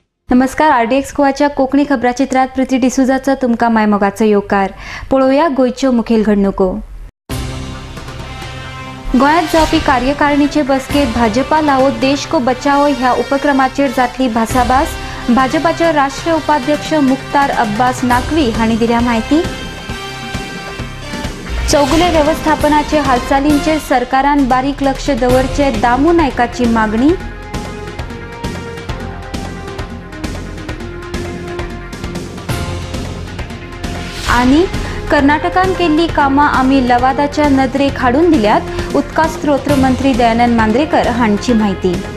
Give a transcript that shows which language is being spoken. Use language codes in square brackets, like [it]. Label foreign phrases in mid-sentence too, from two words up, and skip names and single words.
[kok] नमस्कार, आरडीएक्स गोवाच्या कोंकणी खबराचित्रात प्रीती डिसूजाचो तुमकां मायमोगाचो येवकार। पळोवया गोंयच्यो मुखेल घडणुको। गोंयांत जावपी कार्यकारिणीचे बसकेत भाजपा लावो देश को बचाओ ह्या उपक्रमाचेर जातली भासाभास। भाजपाचे राष्ट्रीय उपाध्यक्ष मुख्तार अब्बास नाकवी हांणी दिल्या म्हायती। चौगुले व्यवस्थापनाचे हालचालींचेर सरकारान बारीक लक्ष दवरचे, दामू नायकाची मागणी। आणि कर्नाटकान केल्ली कामां आमी लवादाच्या नदरेक हाडून दिल्यात, उदका स्त्रोत मंत्री दयानंद मांद्रेकर हांची म्हायती।